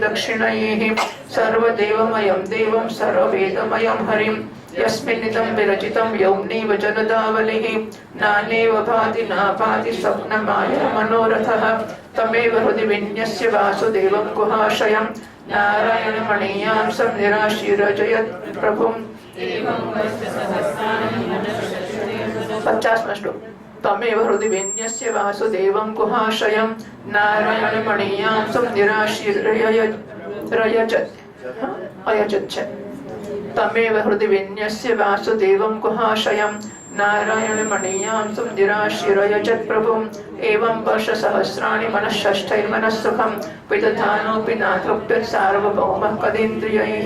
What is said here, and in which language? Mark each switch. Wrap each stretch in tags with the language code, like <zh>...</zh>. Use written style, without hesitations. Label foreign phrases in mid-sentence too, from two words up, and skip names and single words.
<sa>दक्षिणैः सर्वदेवमयं देवं सर्ववेदमयं हरिं यस्मिन्निदं विरचितं यौम्नीव जगदावलिः नानेव भाति नाभाति स्वप्नमाया मनोरथः तमेव हृदि विन्यस्य वासुदेवं गुहाशयं नारायणमणीयां सं निराशीरजयत् प्रभुं</sa> <gu>50મો શ્લોક</gu> <sa>તમેવ હૃદિ વિન્યસ્ય વાસુદેવં ગુહાશયં નારાયણમણીયાં સં નિરાશીરયજત છે. તમેવ હૃદિ વિન્યસ્ય વાસુદેવં ગુહાશયં નારાયણમણીયાં સં નિરાશીરયજત પ્રભું એવં વર્ષસહસ્રાણિ મનઃષષ્ઠૈર્મનઃસુખં વિદધાનોऽપि નાતૃપ્યत् સાર્વભૌમः કદેન્દ્રિયૈः.</sa>